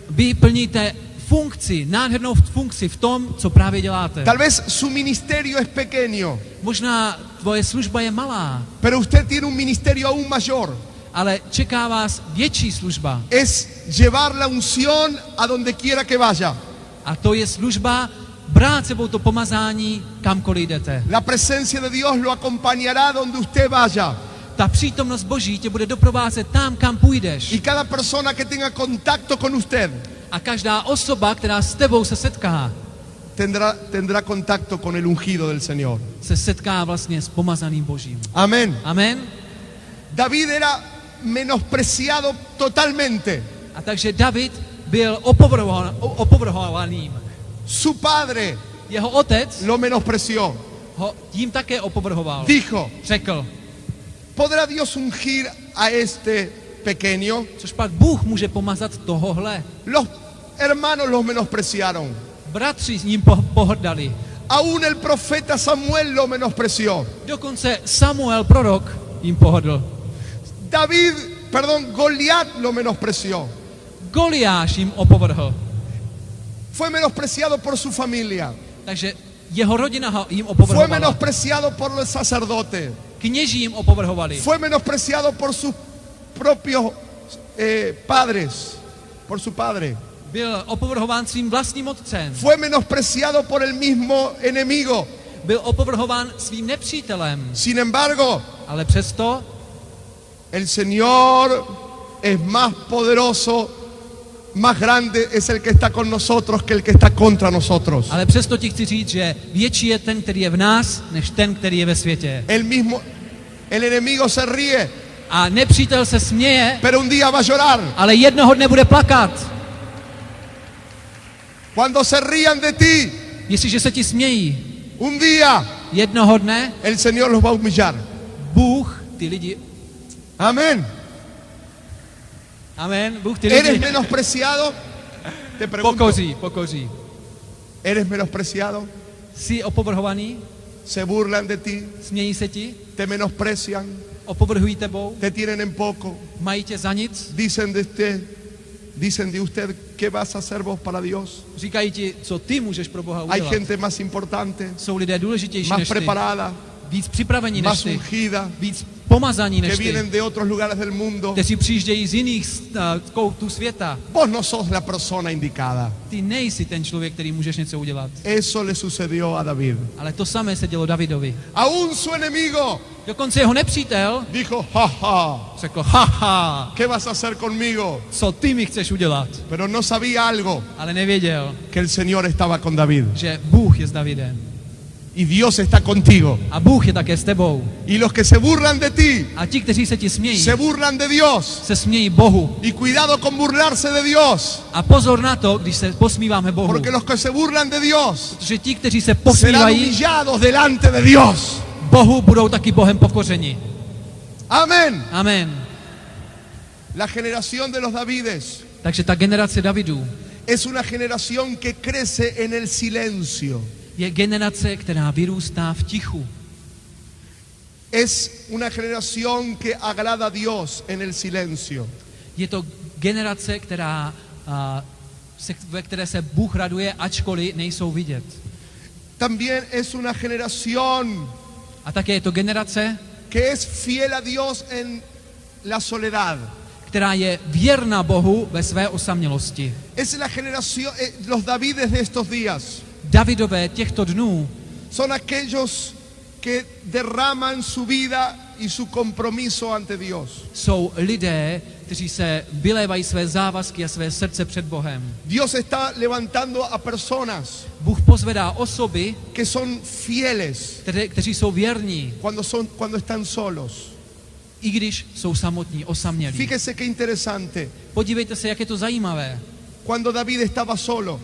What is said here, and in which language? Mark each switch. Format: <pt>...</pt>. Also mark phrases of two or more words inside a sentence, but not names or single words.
<cs>Vy plníte funkci, nádhernou funkci v tom, co právě děláte.</cs> <es>Tal vez su ministerio es pequeño,</es> <cs>Možná tvoje služba je malá,</cs> <es>pero usted tiene un ministerio aún mayor.</es> <cs>ale čeká vás větší služba.</cs> <es>Es llevar la unción a donde quiera que vaya.</es> <cs>A to je služba brát sebou to pomazání, kamkoliv jdete.</cs> <es>La presencia de Dios lo acompañará donde usted vaya.</es> <cs>Ta přítomnost Boží tě bude doprovázet tam, kam půjdeš.</cs> <es>Y cada persona que tenga contacto con usted</es> <cs>A každá osoba, která s tebou se setká,</cs> <es>tendrá contacto con el ungido del Señor.</es> <cs>se setká vlastně s pomazaným Božím.</cs> <es>Amén.</es> <cs>Amen.</cs> <es>David era menospreciado totalmente.</es> <cs>A takže David byl opovrhovaným.</cs> <es>Su padre</es> <cs>Jeho otec</cs> <es>lo menospreció.</es> <cs>ho tím také opovrhoval.</cs> <es>Dijo,</es> <cs>Řekl,</cs> <es>¿podrá Dios ungir a este pequeño,</es> <cs>Což pak Bůh může pomazat tohohle.</cs> <es>los hermanos los menospreciaron.</es> <cs>Bratři s ním pohrdali.</cs> <es>Aún el profeta Samuel lo menospreció.</es> <cs>Dokonce Samuel, prorok, jim pohrdl.</cs> <es>Goliat lo menospreció.</es> <cs>Goliáš jim opovrhl.</cs> <es>Fue menospreciado por su familia.</es> <cs>Takže jeho rodina jim</cs> <es>Fue</es> <cs>opovrhovala.</cs> <es>menospreciado por los sacerdotes.</es> <cs>Kněží jim opovrhovali.</cs> <es>Fue menospreciado por sus propios padres, por su padre.</es> <cs>Byl opovrhován svým vlastním otcem.</cs> <es>Fue menospreciado por el mismo enemigo.</es> <cs>Byl opovrhován svým nepřítelem.</cs> <es>Sin embargo,</es> <cs>Ale přesto</cs> <es>el Señor es más poderoso, más grande es el que está con nosotros que el que está contra nosotros.</es> <cs>Ale přesto ti chci říct, že větší je ten, který je v nás, než ten, který je ve světě.</cs> <es>El enemigo se ríe,</es> <cs>A nepřítel se směje,</cs> <es>pero un día va a llorar.</es> <cs>ale jednoho dne bude plakat.</cs> <es>Cuando se rían de ti,</es> <cs>Jestliže se ti smějí,</cs> <es>un día</es> <cs>jednoho dne</cs> <es>el Señor los va a humillar.</es> <cs>Bůh ty lidi...</cs> <es>Amén.</es> <cs>Amen. Bůh ty</cs> <es>¿Eres</es> <cs>lidi</cs> <es>menospreciado? Te pregunto.</es> <cs>pokoří.</cs> <es>¿Eres menospreciado?</es> <cs>Jsi opovrhovaný,</cs> <es>Se burlan de ti,</es> <cs>smějí se ti,</cs> <es>te menosprecian,</es> <cs>opovrhují tebou,</cs> <es>te tienen en poco,</es> <cs>mají tě za nic,</cs> <es>dicen de usted, ¿qué vas a hacer vos para Dios?</es> <cs>říkají ti, co ty můžeš pro Boha</cs> <es>Hay</es> <cs>udělat.</cs> <es>gente más importante,</es> <cs>Jsou lidé důležitější</cs> <es>más</es> <cs>než ty,</cs> <es>preparada,</es> <cs>víc připravení než</cs> <es>más</es> <cs>ty,</cs> <es>ungida,</es> <cs>víc pomazaní</cs> <es>que</es> <cs>než ty,</cs> <es>vienen de otros lugares del mundo.</es> <cs>kteří přijíždějí z jiných koutů světa.</cs> <es>Vos no sos la persona indicada.</es> <cs>Ty nejsi ten člověk, který můžeš něco udělat.</cs> <es>Eso le sucedió a David.</es> <cs>Ale to samé se dělo Davidovi.</cs> <es>Aún su enemigo</es> <cs>Dokonce jeho nepřítel</cs> <es>dijo, jaja,</es> <cs>řekl, haha,</cs> <es>¿qué vas a hacer conmigo?</es> <cs>co ty mi chceš udělat?</cs> <es>Pero no sabía algo,</es> <cs>Ale nevěděl,</cs> <es>que el Señor estaba con David.</es> <cs>že Bůh je s Davidem.</cs> <es>Y Dios está contigo.</es> <cs>A Bůh je také s tebou.</cs> <es>Y los que se burlan de ti,</es> <cs>A ti, kteří se ti smějí,</cs> <es>se burlan de Dios.</es> <cs>se smějí Bohu.</cs> <es>Y cuidado con burlarse de Dios.</es> <cs>A pozor na to, když se posmíváme Bohu.</cs> <es>Porque los que se burlan de Dios</es> <cs>Protože ti, kteří se</cs> <es>serán</es> <cs>posmívají</cs> <es>humillados delante de Dios.</es> <cs>Bohu, budou taky Bohem pokořeni.</cs> <es>Amén.</es> <cs>Amen.</cs> <es>La generación de los Davides</es> <cs>Takže ta generace Davidů</cs> <es>es una generación que crece en el silencio.</es> <cs>je generace, která vyrůstá v tichu.</cs> <es>Es una generación que agrada a Dios en el silencio.</es> <cs>Je to generace, ve které se Bůh raduje, ačkoliv nejsou vidět.</cs> <es>También es una generación</es> <cs>A také je to generace,</cs> <es>que es fiel a Dios en la soledad.</es> <cs>která je věrná Bohu ve své osamělosti.</cs> <es>Es la generación, los Davides de estos días</es> <cs>Davidové těchto dnů</cs> <es>son aquellos que derraman su vida y su compromiso ante Dios.</es> <cs>jsou lidé, kteří se vylévají své závazky a své srdce před Bohem.</cs> <es>Dios está levantando a personas</es> <cs>Bůh pozvedá osoby,</cs> <es>que son fieles</es> <cs>kteří jsou věrní,</cs> <es>cuando están solos.</es> <cs>i když jsou samotní, osamělí.</cs> <es>Fíjese qué interesante.</es> <cs>Podívejte se, jak je to zajímavé.</cs> <es>Cuando David estaba solo,</es>